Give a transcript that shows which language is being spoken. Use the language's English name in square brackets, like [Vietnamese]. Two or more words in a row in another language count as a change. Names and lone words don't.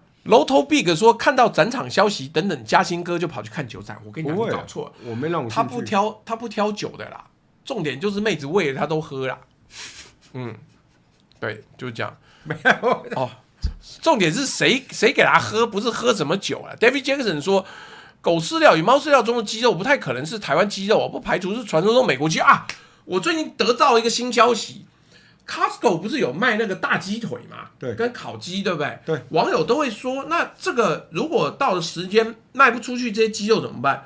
[Chinese] 樓頭 Big 說看到展場消息等等，嘉興哥就跑去看酒展。我跟你講，你搞錯了，我沒讓我他不挑酒的啦，重點就是妹子餵了他都喝啦。對，就是這樣。沒有重點是誰給他喝，不是喝什麼酒啊 ？David Jackson 說，狗飼料與貓飼料中的雞肉不太可能是台灣雞肉，不排除是傳說中美國雞啊。我最近得到一個新消息 ，Costco 不是有賣那個大雞腿嘛？對，跟烤雞，對不对？對，網友都會說，那這個如果到了時間賣不出去，這些雞肉怎麼辦？